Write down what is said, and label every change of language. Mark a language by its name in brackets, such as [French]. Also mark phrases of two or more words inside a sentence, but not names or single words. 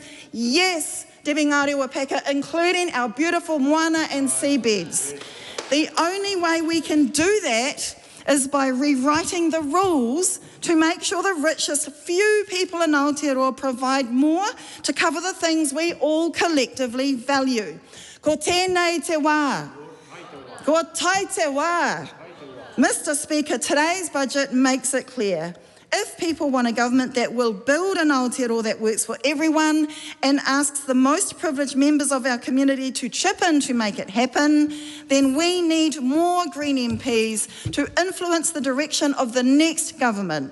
[English] Yes, Debbie Ngāre Wapeka, including our beautiful moana and seabeds. The only way we can do that is by rewriting the rules to make sure the richest few people in Aotearoa provide more to cover the things we all collectively value. [Māori] Ko tēnei te wā. Ko tai te wā. [English] Mr. Speaker, today's budget makes it clear. If people want a government that will build an Aotearoa that works for everyone and asks the most privileged members of our community to chip in to make it happen, then we need more Green MPs to influence the direction of the next government.